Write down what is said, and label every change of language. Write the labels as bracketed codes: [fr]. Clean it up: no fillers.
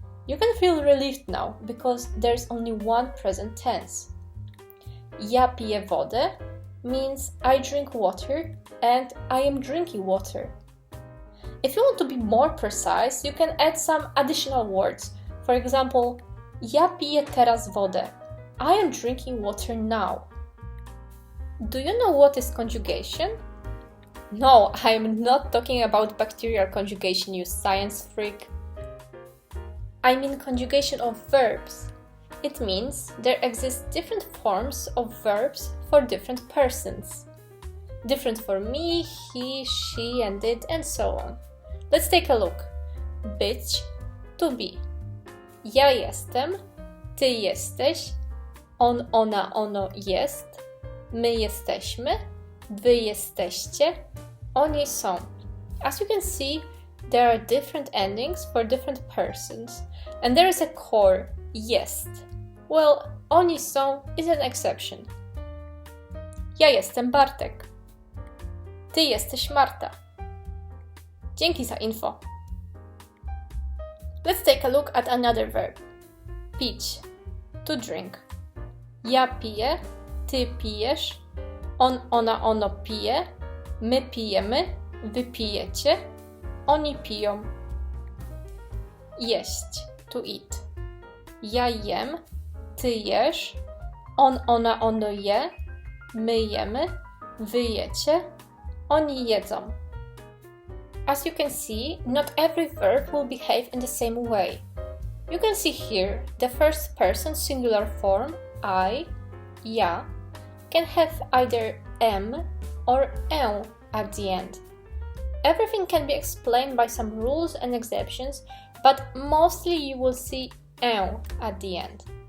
[en] You can feel relieved now because there's only one present tense. [pl] Ja piję wodę [en] means I drink water and I am drinking water. If you want to be more precise, you can add some additional words. For example, [pl] ja piję teraz wodę. [en] I am drinking water now. Do you know what is conjugation? No, I am not talking about bacterial conjugation, you science freak. I mean conjugation of verbs. It means there exist different forms of verbs for different persons. Different for me, he, she, and it, and so on. Let's take a look. [pl] Być, [en] to be. [pl] Ja jestem, ty jesteś, on, ona, ono jest, my jesteśmy, wy jesteście, oni są, [en] As you can see, there are different endings for different persons, and there is a core jest. Well, [pl] oni są [en] is an exception. [pl] Ja jestem Bartek. Ty jesteś Marta. Dzięki za info. [en] Let's take a look at another verb. [pl] Pić. [en] To drink. [pl] Ja piję, ty pijesz, on, ona, ono pije, my pijemy, wy pijecie, oni piją. Jeść. [en] To eat. [pl] Ja jem, ty jesz, on, ona, ono je, my jemy, wy jecie, oni jedzą. [en] As you can see, not every verb will behave in the same way. You can see here the first person singular form, I, ja, can have either m or ę at the end. Everything can be explained by some rules and exceptions, but mostly you will see ę at the end.